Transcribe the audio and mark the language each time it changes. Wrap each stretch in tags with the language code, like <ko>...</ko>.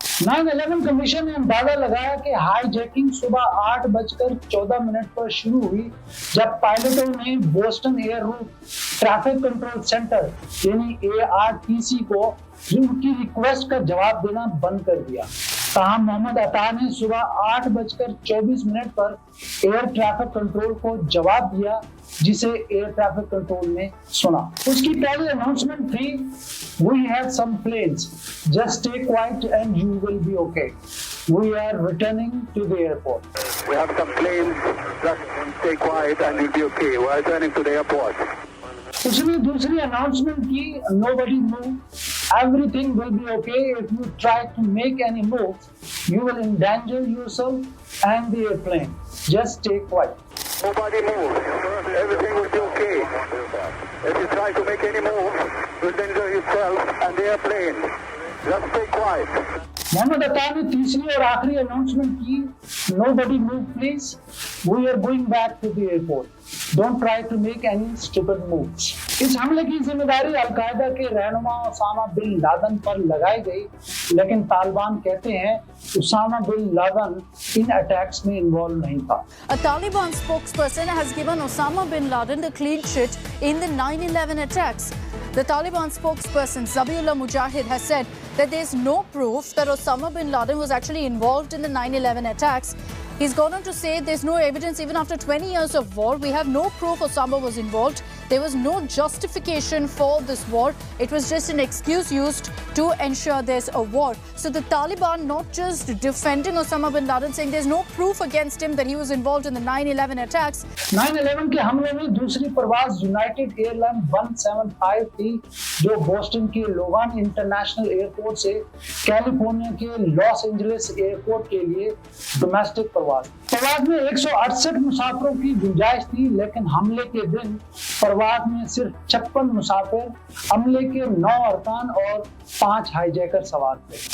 <hi>9/11 commission ने अंदाजा लगाया कि हाईजैकिंग सुबह 8:14 पर शुरू हुई, जब पायलटों ने Boston air root traffic control centre यानी ARTC को उनकी रिक्वेस्ट का जवाब देना बंद कर दिया। ताहम मोहम्मद अता ने सुबह 8:24 पर एयर ट्रैफिक कंट्रोल को जवाब दिया, जिसे एयर ट्रैफिक कंट्रोल ने सुना। उसकी पहली अनाउंसमेंट थी,</hi> <en>We have some planes, just stay quiet and you will be okay. We are returning to the airport. We have some planes, just stay quiet and you'll be okay. We are returning to the airport.</en> <hi>उसने दूसरी announcement की,</hi> <en>Nobody move, everything will be okay. If you try to make any move, you will endanger yourself and the airplane. Just stay quiet. Nobody move. Everything will be okay. If you try to make any move, you'll endanger yourself and the airplane. Just stay quiet.</en> <hi>Mohammad अता ने तीसरी और आखिरी announcement की,</hi> <en>Nobody move please. We are going back to the airport. Don't try to make any stupid moves.</en> <hi>इस हमले की जिम्मेदारी अलकायदा के रहनुमा उसामा बिन लादेन पर लगाई गई, लेकिन तालिबान कहते हैं उसामा बिन लादेन इन अटैक्स में इन्वॉल्व नहीं था।</hi> <en>A Taliban spokesperson has given Osama bin Laden the clean sheet in the 9/11 attacks. The Taliban spokesperson Zabiullah Mujahid has said that there is no proof that Osama bin Laden was actually involved in the 9/11 attacks. He's gone on to say there's no evidence even after 20 years of war. We have no proof Osama was involved. there was no justification for this war. It was just an excuse used to ensure there's a war. So the Taliban not just defending Osama bin Laden, saying there's no proof against him that he was involved in the 9/11 attacks.</en> <hi>9/11 के हमले में दूसरी परवाज United airline 175 थी, जो Boston के Logan international airport से California के Los Angeles airport के लिए डोमेस्टिक परवाज में 168 मुसाफिरों की गुंजाइश थी, लेकिन हमले के दिन परवाज में सिर्फ 56 मुसाफिर, हमले के 9 अरकान और 5 हाईजैकर सवार थे।</hi>